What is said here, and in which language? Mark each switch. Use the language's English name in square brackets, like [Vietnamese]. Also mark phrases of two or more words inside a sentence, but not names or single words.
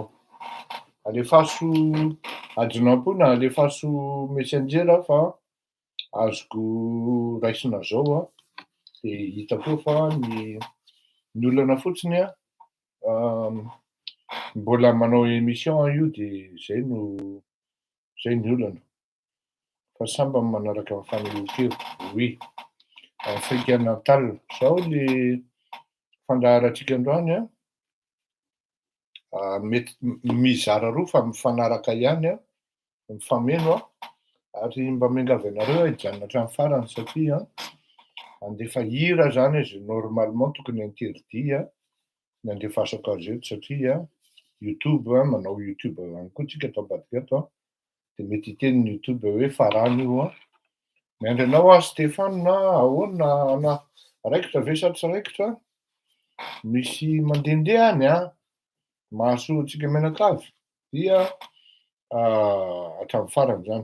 [Malagasy] Alefaso adinao na alefaso messenger fa azoko raisina zao de hitako fa ny olana fotsiny mbola manao émission io de zay ny olana. Fa samba manaraka ny fanehoan-kevitra. Oui, Afrique natale zao le fandaharantsika androany mety mizara roa fa mifanaraka ihany mifameno ary mba miangavy anareo hijanona hatramin'ny farany satria andefa hira zany izy normalement tokony interdit ny andefasako azy eto satria YouTube manao YouTube ihany koa tsika ato ambadika ato de mety hiteniny YouTube hoe farany io miandry anao Stéphane na ahoana na raikitra ve sa tsy raikitra misy mandehandeha any mahasoa antsika menakavy dia hatramin'ny farany zany.